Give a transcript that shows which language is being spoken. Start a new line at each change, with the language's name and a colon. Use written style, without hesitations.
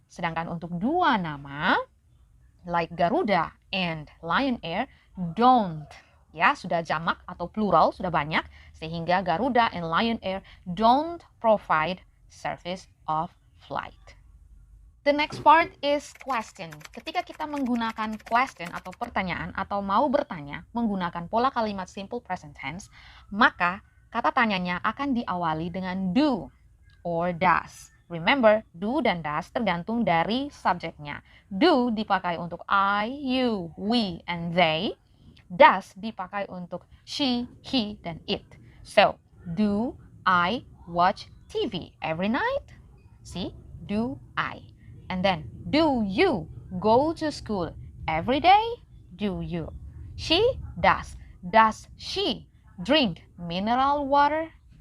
Indonesian: Sedangkan untuk dua nama,
English: like Garuda and Lion Air, don't.
Indonesian: Ya, sudah jamak atau plural, sudah banyak, sehingga
English: Garuda and Lion Air don't provide service of flight. The next part is question.
Indonesian: Ketika kita menggunakan question atau pertanyaan atau mau bertanya menggunakan pola kalimat simple present tense, maka kata tanyanya akan diawali dengan do or does. Remember, do dan does tergantung dari subjeknya. Do dipakai untuk I, you, we, and they. Does dipakai untuk she, he, dan it.
English: So, do I watch TV every night? See, do I. And then, do you go to school every day? Do you? She does. Does she drink mineral water?